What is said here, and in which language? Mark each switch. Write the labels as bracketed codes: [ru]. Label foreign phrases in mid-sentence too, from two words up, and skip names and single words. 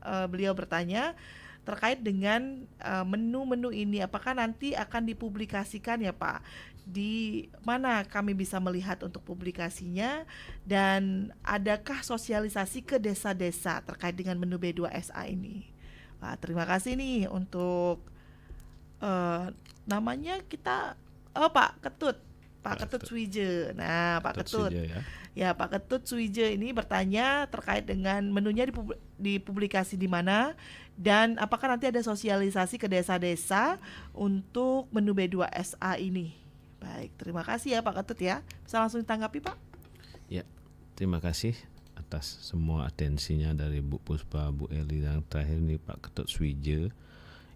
[id] Beliau bertanya terkait dengan menu-menu ini, apakah nanti akan dipublikasikan ya Pak? Di mana kami bisa melihat untuk publikasinya, dan adakah sosialisasi ke desa-desa terkait dengan menu B2SA ini? Wah, terima kasih nih untuk namanya kita Pak Ketut. Pak Ketut Suije. Nah, Pak Ketut. Ya, Pak Ketut Suije ini bertanya terkait dengan menunya dipublikasi di mana dan apakah nanti ada sosialisasi ke desa-desa untuk menu B2SA ini. Baik, terima kasih ya Pak Ketut ya. Bisa langsung ditanggapi Pak? Ya, terima kasih atas semua atensinya dari Bu Puspa, Bu Eli, dan terakhir ini Pak Ketut Suije.